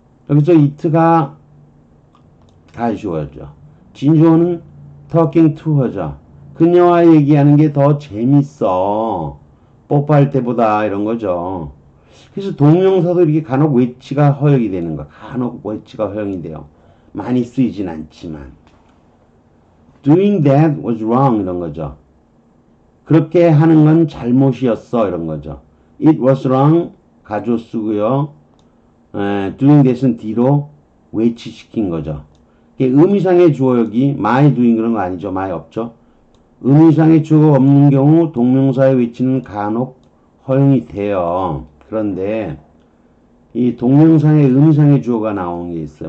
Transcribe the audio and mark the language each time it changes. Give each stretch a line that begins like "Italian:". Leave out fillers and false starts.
Korean: 여기서 it가 가주어죠. 진주어는 talking to her죠. 그녀와 얘기하는 게 더 재밌어. 뽀뽀할 때보다 이런 거죠. 그래서 동명사도 이렇게 간혹 외치가 허용이 되는 거. 간혹 외치가 허용이 돼요. 많이 쓰이진 않지만.
English: Doing that was wrong
Korean: 이런 거죠. 그렇게 하는 건 잘못이었어 이런 거죠.
English: It was wrong
Korean: 가조 쓰고요. doing that은 뒤로 외치시킨 거죠. 의미상의 주어 여기 my doing 그런 거 아니죠. my 없죠. 의미상의 주어가 없는 경우 동명사의 외치는 간혹 허용이 돼요. 그런데 이 동명사의 의미상의 주어가 나오는 게 있어요.